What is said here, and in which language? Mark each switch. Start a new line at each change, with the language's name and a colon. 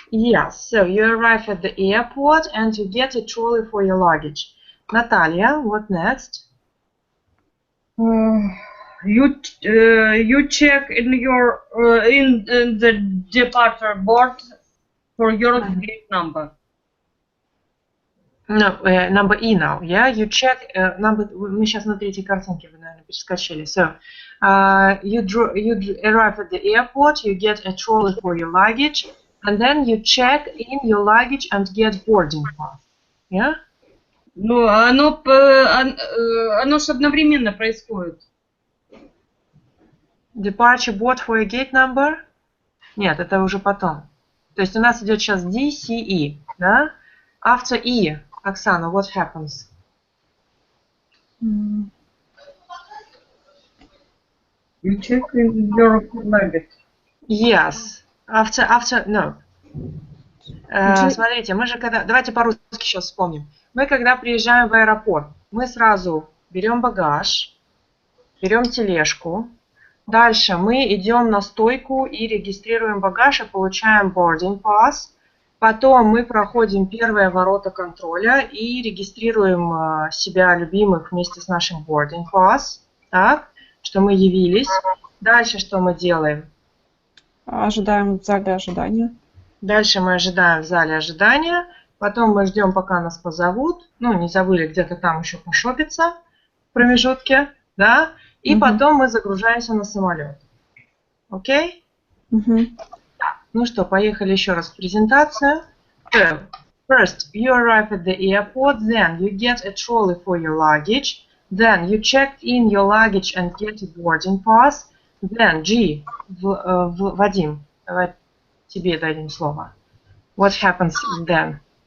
English: Yes, so you arrive at the airport and you get a trolley for your luggage. Natalia, what next? You check in your in the departure board for your gate number. No, number E now, yeah? You check number.
Russian: Мы сейчас на третьей картинке, вы, наверное, перескочили.
English: So, you arrive at the airport, you get a trolley for your luggage, and then you check in your luggage and get boarding pass, yeah?
Russian: Ну, оно ж одновременно происходит.
English: Departure board for your gate number?
Russian: Нет, это уже потом. То есть у нас идет сейчас D, C, E, да?
English: After E, Oksana, what happens? You check in your luggage. Yes. No.
Russian: Смотрите, мы же давайте по-русски сейчас вспомним. Мы когда приезжаем в аэропорт, мы сразу берем багаж, берем тележку, дальше мы идем на стойку и регистрируем багаж и получаем boarding pass, Потом мы проходим первые ворота контроля и регистрируем себя любимых вместе с нашим boarding pass. Так, что мы явились. Дальше что мы делаем? Ожидаем в зале ожидания. Дальше мы ожидаем в зале ожидания. Потом мы ждем, пока нас позовут. Ну, не забыли где-то там еще пошопиться в промежутке. Да? И потом мы загружаемся на самолет. Окей? Ну что, поехали еще раз в презентацию.
English: So, first, you arrive at the airport, then you get a trolley for your luggage, then you checked in your luggage and get a boarding pass, then,
Russian: Вадим, давай тебе дадим слово.
English: What happens then?